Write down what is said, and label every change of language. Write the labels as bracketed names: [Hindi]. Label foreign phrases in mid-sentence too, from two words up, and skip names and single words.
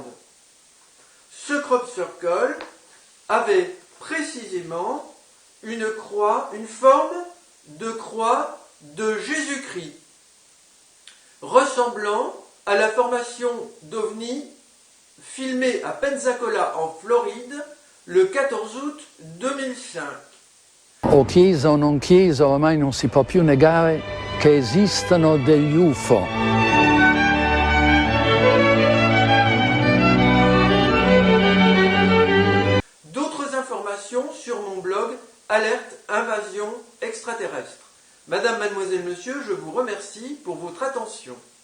[French] Ce crop circle avait précisément une croix, une forme de croix de Jésus-Christ, ressemblant à la formation d'OVNI filmée à Pensacola en Floride le 14 août 2005. [Italian] O chiesa o non chiesa, ormai non si può più negare che esistano degli UFO. [French] D'autres informations sur mon blog Alerte Invasion Extraterrestre. Madame, mademoiselle, monsieur, je vous remercie pour votre attention.